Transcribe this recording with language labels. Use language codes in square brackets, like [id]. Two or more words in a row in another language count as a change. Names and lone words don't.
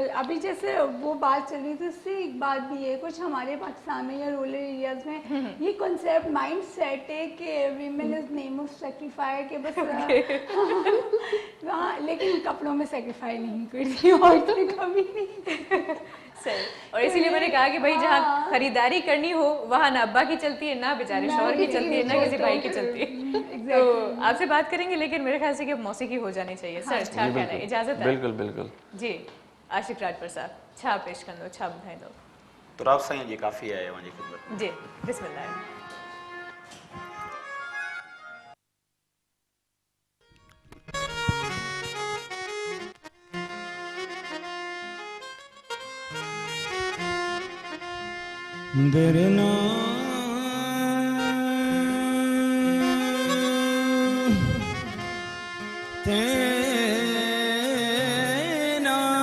[ur] ابھی جیسے وہ بات چل رہی تھی، اس سے ایک بات بھی ہے، کچھ ہمارے پاکستان میں یا [en] rural areas [ur] میں یہ [en] concept mind set [ur] ہے کہ [en] women is name of sacrifice, [ur] کے بس ہاں، لیکن کپڑوں میں سیکریفائی نہیں کرتی عورتیں کبھی نہیں. صحیح، اور اسی لیے میں نے کہا کہ بھائی جہاں خریداری کرنی ہو وہاں نہ ابا کی چلتی ہے، نہ بیچارے شوہر کی چلتی ہے، نہ کسی بھائی کی چلتی ہے. تو آپ سے بات کریں گے، لیکن میرے خیال سے کہ موسیقی ہو جانی چاہیے. سر چھا کہنا ہے، اجازت ہے? بالکل بالکل जी। [sd] आशिक राजपर साहब छा पेश कर दो, छा ॿुधाए दो। तो राव साईं जी काफ़ी आहे मुंहिंजी ख़िदमत में। जी बिस्मिल्लाह। दरना तेना